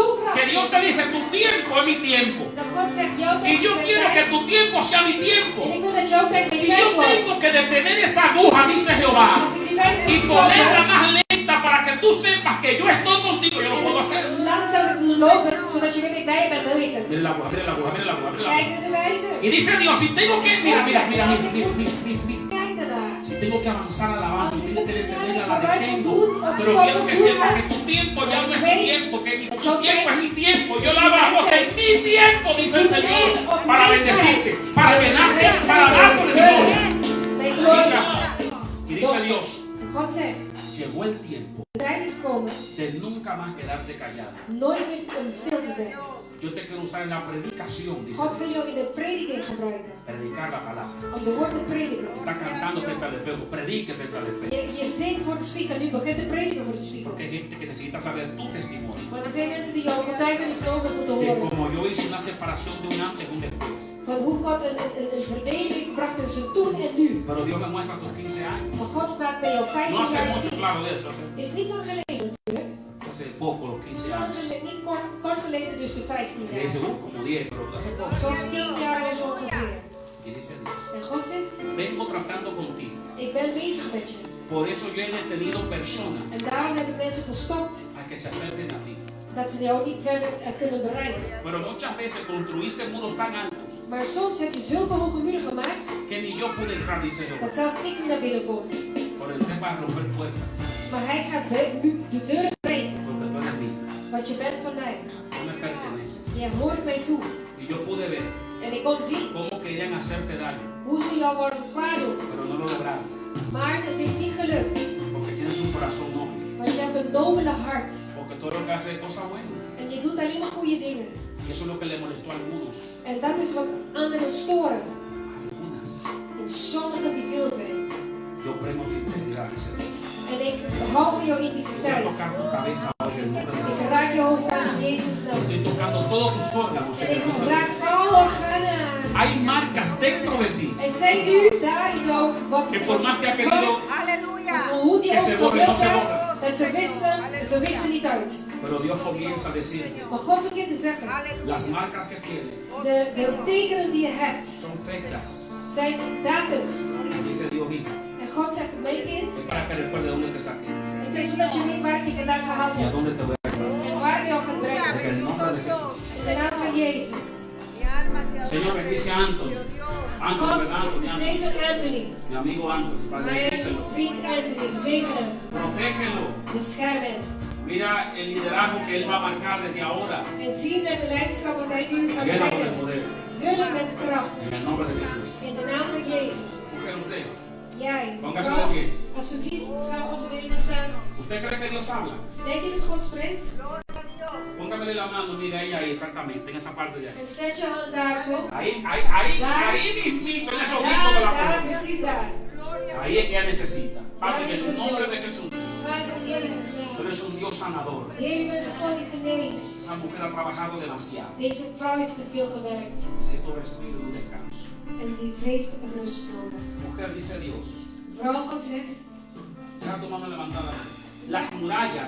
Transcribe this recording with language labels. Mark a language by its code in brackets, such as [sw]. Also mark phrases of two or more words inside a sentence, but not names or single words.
[es] que [nl] krachtig. [es] Dios te dice, tu tiempo es mi tiempo. [nl] Dat God zegt, jouw [es] Y [nl] tijd is [es] yo [nl] mijn [es] quiero que [nl] tijd. [es] tu tiempo sea mi [nl] En [es] tiempo. [nl] ik wil dat jouw tijd mijn [es] Si [nl] tijd [es] yo [nl] wordt. [es] tengo que detener esa aguja, dice Jehová, [nl] Als ik die wijzer [es] y [nl] moet [es] ponerla [nl] stoppen [es] más lenta para que tú sepas que yo estoy contigo, yo lo puedo [nl] en [es] hacer. [nl] het langzaam te doen lopen, zodat je weet ik bij je ben, wil je [es] Mire [nl] het. [es] la aguja, mire la aguja, mire la aguja, mire la [nl] Kijk [es] aguja. [nl] naar de wijzer. [es] Y dice Dios, si tengo que, mira, mira, mira, mira, mira, mira, mira. [nl] Kijk daarnaar. [es] Si tengo que avanzar a la base, [nl] Als [es] si [nl] ik [es] tengo [nl] het [es] que [nl] snel [es] detenerla, la [nl] vooruit moet [es] detengo. [nl] doen, of [es] Pero [nl] stoppen [es] quiero que [nl] doen, [es] sepas que [nl] dat- [es] tu tiempo ya no es [nl] weet [es] mi tiempo, que [nl] dat [es] tu [nl] jouw [es] tiempo es [nl] tijd [es] mi tiempo. Yo [nl] is [es] la [nl] mijn [es] vamos en [nl] tijd. [es] mi tiempo, dice el [nl] Is mijn [es] Señor, [nl] op [es] para [nl] mijn [es] bendecirte, [nl] tijd. [es] para llenarte, para darte de gloria. [nl] Mijn gloria. [es] Y dice Dios, [nl] God zegt, [es] llegó el tiempo [nl] de tijd is gekomen, [es] de nunca más quedarte callado. [nl] nooit meer om stil te zijn. [es] Yo te quiero usar en la predicación, dice [nl] God wil [es] Dios. [nl] jou in de prediking gebruiken. [es] Predicar la palabra. [nl] Om de woord te prediken. [es] Está cantando frente al espejo, predique frente al espejo. [nl] Je zingt voor de spiegel, nu begint te prediken voor de spiegel. [es] Porque hay gente que necesita saber tu testimonio. [nl] Maar er zijn mensen die jouw getuigenis nodig moeten [es] De [nl] horen. [es] como yo hice una separación de un antes y un después. [nl] Van hoe God een verdeling bracht tussen toen en nu. [es] Pero Dios me muestra tus 15 años. [nl] Maar God praat bij jou [es] No [nl] 15 [es] hace [nl] jaar [es] mucho, [nl] zien. [es] claro, de eso. [nl] Is niet lang geleden natuurlijk. [es] Hace poco, los 15 [nl] Lang [es] años. [nl] geleden, niet kort geleden, dus de 15 [es] Y dice, [nl] jaar. [es] como 10, pero hace poco. [nl] Zoals 10 jaar zo ongeveer. [es] Y dice Dios, [nl] En God zegt, [es] vengo tratando contigo. [nl] ik ben bezig met je. [es] Por eso yo he detenido personas [nl] En daarom hebben mensen gestopt [es] a que se acerquen a ti. [nl] dat ze jou niet verder kunnen bereiken. [es] Pero muchas veces construiste muros tan altos [nl] Maar soms heb je zulke hoge muren gemaakt [es] que ni yo pude entrar, dice Jehová. [nl] dat zelfs ik niet naar binnen kom. [es] Por el tema de romper puertas. [nl] Maar hij gaat nu de deuren breken, [es] Porque tú eres mía. [nl] want je bent van mij. [es] Tú me perteneces. [nl] Je hoort mij toe. [es] Y yo pude ver [nl] En ik kon zien [es] cómo querían hacerte daño. [nl] hoe ze jou worden kwaad doen. [es] Pero no lo lograron. [nl] Maar het is niet gelukt. [es] Porque tienes un corazón noble. [nl] Want je hebt een nobele hart. [es] Porque tú eres lo que hace cosas buenas. [nl] En je doet alleen maar goede dingen. [es] Y eso es lo que le molestó a algunos. [nl] En dat is wat anderen storen. [es] Algunas. [nl] En sommigen die veel zijn. [es] Yo premio tu integridad, dice Dios. [nl] En ik hou van jouw [es] Voy a [nl] integriteit. [es] tocar tu cabeza hoy en el nombre de [nl] Ik [es] Jesús. [nl] raak je hoofd aan in Jezus' naam. [es] Estoy tocando todos tus órganos en [nl] En [es] el [nl] ik [es] nombre de [nl] raak [es] Jesús. [nl] alle organen aan. [es] Hay marcas dentro de ti [nl] Er zijn nu daar in jou wat [es] que por más que ha querido, [nl] hoe die [es] que se [nl] ook [es] borren, no [nl] gewild [es] se [nl] zijn, [es] borren. [nl] dat ze wissen niet uit. [es] Pero Dios comienza a decir, [nl] Maar God begint te zeggen, [es] las marcas que tienes [nl] de tekenen die je hebt, [es] son fechas. [nl] zijn datums. [es] Y dice Dios, hija, [nl] En God zegt, mijn kind, [es] es para que recuerde dónde te saqué [nl] het is zodat je weet waar ik je vandaan gehaald [es] y a [nl] heb. [es] dónde te voy a llevar. [nl] En waar jou gaat [es] En [nl] brengen. [es] el nombre de Jesús. [nl] In de naam van Jezus. [es] Señor, bendice a Anthony. [nl] Anthony, God, [es] ¿verdad? Anthony, [nl] zegen Anthony. [es] mi amigo Anthony. Padre, [nl] Mijn [es] bendícelo. [nl] vriend Anthony, zegen hem. [es] Protégelo. [nl] Bescherm hem. [es] Mira el liderazgo que él va a marcar desde ahora. [nl] En zie naar de leiderschap wat hij nu gaat [es] Llénalo de [nl] brengen. [es] poder. [nl] Vul hem met kracht. [es] En el nombre de Jesús. [nl] In de naam van Jezus. [es] Mujer, usted. [nl] Jij, [es] Póngase [nl] vrouw, [es] de pie. [nl] alsjeblieft, ga op zijn benen staan. [es] ¿Usted cree que Dios habla? [nl] Denk je dat God spreekt? [es] Póngamele la mano, mira ella ahí exactamente, en esa parte de ahí. [nl] En zet je hand daar zo. [es] Ahí mismito, en esos ojito de la [nl] Daar, [es] mano. [nl] precies daar. [es] Ahí es que ella necesita. Padre, en el nombre de Jesús. [nl] Vader in Jezus' [es] Tú [nl] naam. [es] eres un Dios sanador. [nl] Heer, je bent de God die geneest. [es] Esa mujer ha trabajado demasiado. [nl] Deze vrouw heeft te veel gewerkt. [es] Necesito respirar un descanso. [nl] En die heeft rust nodig. [es] Mujer, dice Dios. [nl] Vrouw, God zegt, [es] Deja tu mano levantada. Las murallas